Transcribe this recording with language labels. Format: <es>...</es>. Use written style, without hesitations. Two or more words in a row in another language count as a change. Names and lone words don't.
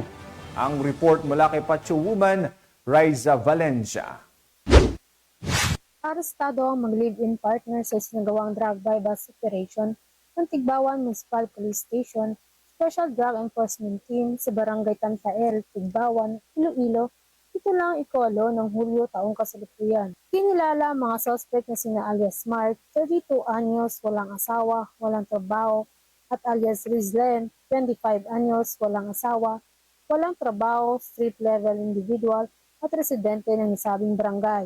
<tl>Ang report mula kay Pacho Woman, Riza Valencia. Arestado ang mag-live-in partner sa isinagawang</tl> <en>drug bypass operation</en> <tl>ng Tigbawan Municipal Police Station, Special Drug Enforcement Team sa Barangay Tantael, Tigbawan, Iloilo. Ito lang ika-8 ng Hulyo taong kasalukuyan. Kinilala ang mga suspect na sina alias Mark, 32 anyos, walang asawa, walang trabaho, at alias Rizlen, 25 anyos, walang asawa, walang trabaho,</tl> <en>street-level individual</en> <tl>at residente ng nasabing barangay.</tl>